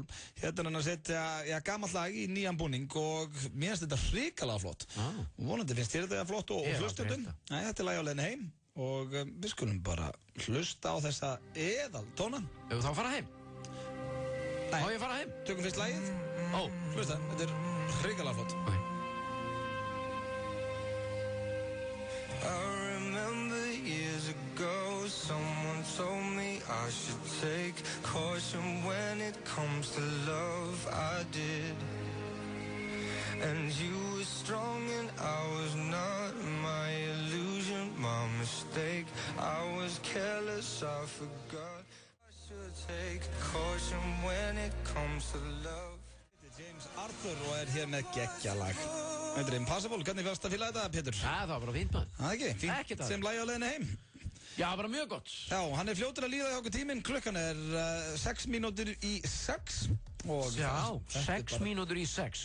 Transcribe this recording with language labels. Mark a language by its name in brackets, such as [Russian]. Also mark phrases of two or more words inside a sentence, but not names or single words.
[Icelandic] Hérna hann að setja gamalt lag í nýjan búning og mér finnst þetta hrikalega flott. Vonandi finnst þér þetta flott og hlustundum. Nei, þetta er lagið á leiðinu heim. Og við skulum bara hlusta á þessa eðaltóna. Ef þú þá fara heim? Nei. Má ég fara heim? Tökum fyrst lagið. Hlusta, þetta er hrikalega flott. [English] I remember years ago someone told me I should take caution when it comes to love. I did. And you were strong and I was not. My illusion, my mistake. I was careless, I forgot. I should take caution when it comes to love. [Icelandic] James Arthur og hér með geggjalag. Þetta er Impossible, hvernig fannst það fíla þetta, Pétur? Það var bara fínt maður. Það ekki? Fínt sem lagi á leiðinu heim. Já, bara mjög gott. Já, hann fljótur að líða hjá okkur tíminn. Klukkan 6 mínútur í 6. Já, 6 mínútur í 6.